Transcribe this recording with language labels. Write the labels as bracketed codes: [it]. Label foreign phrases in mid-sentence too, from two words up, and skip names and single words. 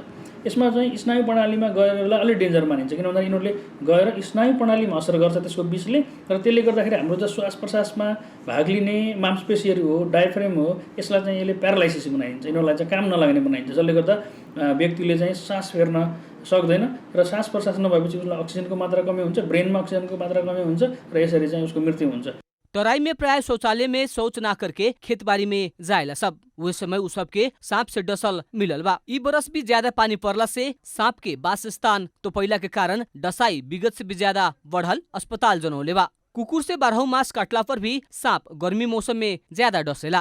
[ne] यसमा चाहिँ स्नायु प्रणालीमा गएरलाई अलिक डेन्जर मानिन्छ, किन भन्दा यिनीहरूले गएर स्नायु प्रणालीमा असर गर्छ त्यसको विषले, र त्यसले गर्दाखेरि हाम्रो चाहिँ श्वास प्रश्वासमा भाग लिने मांसपेशीहरू हो, डायफ्रेम हो, यसलाई चाहिँ यसले प्यारालाइसिस बनाइदिन्छ, यिनीहरूलाई चाहिँ काम नलाग्ने बनाइन्छ, जसले गर्दा व्यक्तिले चाहिँ सास फेर्न सक्दैन र सास प्रश्वास नभएपछि उसलाई अक्सिजनको मात्रा कमी हुन्छ, ब्रेनमा अक्सिजनको मात्रा कमी हुन्छ र यसरी चाहिँ उसको मृत्यु हुन्छ। [bho] तराई में प्राय शौचालय में शौच ना करके खेतबाड़ी में जायला सब, वह समय उस सब के सांप से डसल मिलल बा। ई बरस भी ज्यादा पानी पड़ला से सांप के वासस्थान तो पहिला के कारण डसाई विगत से भी ज्यादा बढ़ल अस्पताल जनौले बा। कुकुर से 12 मास काटला पर भी सांप गर्मी मौसम में ज्यादा डसेला।